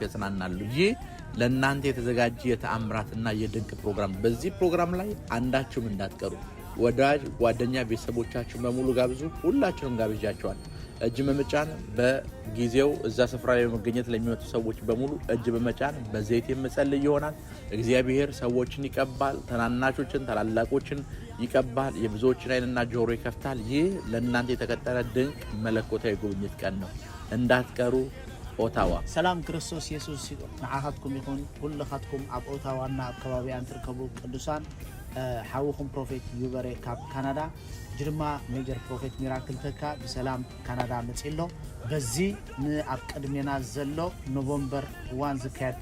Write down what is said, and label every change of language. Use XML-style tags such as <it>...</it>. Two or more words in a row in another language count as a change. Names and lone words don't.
<am>ያጽናናሉ። ይህ ለእናንተ የተዘጋጀ የተአምራትና የድንቅ ፕሮግራም። በዚህ ፕሮግራም ላይ አንዳችሁም እንዳትቀሩ። ወዳጅ ጓደኛ ቤተሰቦቻችሁ በሙሉ ጋብዙ። ሁላችሁም ጋብዣችኋል። እጅ በመጫን በጊዜው እዛ ስፍራ ላይ መገኘት ለሚመጡ ሰዎች በሙሉ እጅ በመጫን በዘይት የመጸልይ ይሆናል። እግዚአብሔር ሰዎችን ይቀባል፣ ተናናሾችን ታላላቆችን ይቀባል፣ የብዙዎችን ዓይንና ጆሮ ይከፍታል። ይህ ለእናንተ የተቀጠረ ድንቅ መለኮታዊ ጉብኝት ቀን ነው። እንዳትቀሩ። ኦታዋ</am> <ti>ሰላም ክርስቶስ ኢየሱስ ንዓኻትኩም ይኹን። ኩልኻትኩም ኣብ ኦታዋና ኣከባቢያን ትርከቡ ቅዱሳን ሓዊኹም ፕሮፌት ዩበሬ ካብ ካናዳ ጅርማ</ti> <en>Major Prophet</en> <ti>ሚራክል ተካ በሰላም ካናዳ መጽሎ በዚ ንኣብ ቀድሜና ዘሎ ኖቨምበር 1 ዝካየድ</ti>